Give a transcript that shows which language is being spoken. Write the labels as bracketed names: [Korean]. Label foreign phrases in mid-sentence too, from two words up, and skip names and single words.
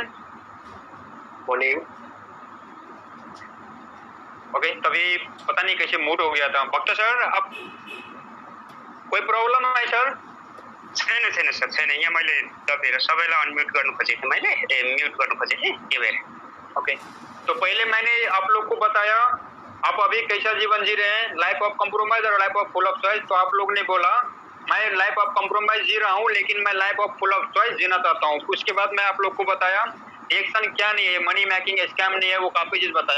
[English] मॉर्निंग। [Hindi] ओके, तभी पता नहीं कैसे मूड हो गया था। भक्त सर, अब कोई प्रॉब्लम है सर? [Nepali] छैन सर, छैन। यहाँ मैले दबेर सबैलाई अनम्युट गर्नु खोजेको थिएँ, मैले म्युट गर्नु खोजेको थिएँ, के भएर। [Hindi] ओके, तो पहले मैंने आप लोग को बताया आप अभी कैसा जीवन जी रहे हैं, [English] life of compromise [Hindi] और [English] life of full of choice. [Hindi] तो आप लोग ने बोला मैं [English] life of compromise [Hindi] जी रहा हूँ, लेकिन मैं [English] life of full of choice [Hindi] जीना चाहता हूँ। उसके बाद मैं आप लोग को बताया एक्शन क्या नहीं है, [English] money making scam [Hindi] नहीं है, वो काफी चीज बताया।